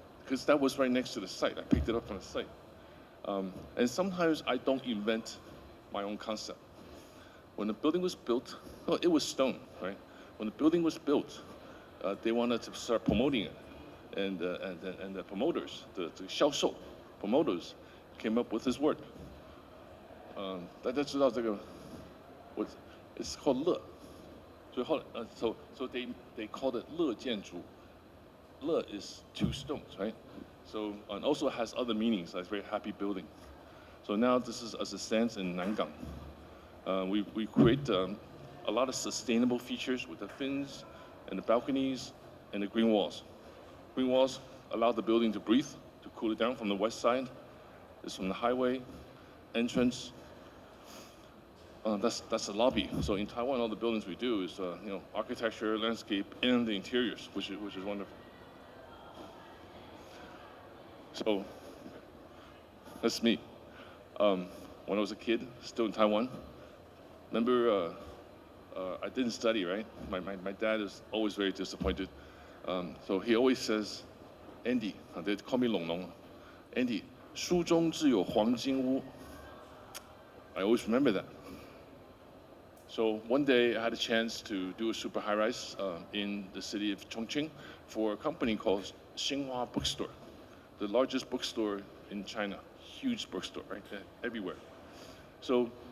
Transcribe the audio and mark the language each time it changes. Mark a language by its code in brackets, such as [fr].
[en] Because that was right next to the site. I picked it up from the site. And sometimes I don't invent my own concept. When the building was built, well, it was stone, right? When the building was built, they wanted to start promoting it. And the promoters, the 销售 promoters, came up with this word. [zh] 大家知道这个 [en] it's called [zh] 乐. [en] So they called it 乐建筑. 乐 is two stones, right? So and also has other meanings, like very happy building. So now this is as it stands in Nangang. We create a lot of sustainable features with the fins and the balconies and the green walls. Green walls allow the building to breathe, to cool it down from the west side. It's from the highway, entrance. That's the lobby. So in Taiwan, all the buildings we do is architecture, landscape, and the interiors, which is wonderful. So that's me. When I was a kid, still in Taiwan, remember I didn't study, right? My dad is always very disappointed. So he always says, Andy, they call me Long Long. [zh] Andy, 书中自有黄金屋. [en] I always remember that. So one day I had a chance to do a super high rise in the city of Chongqing for a company called Xinhua Bookstore, the largest bookstore in China, huge bookstore, right there, everywhere. So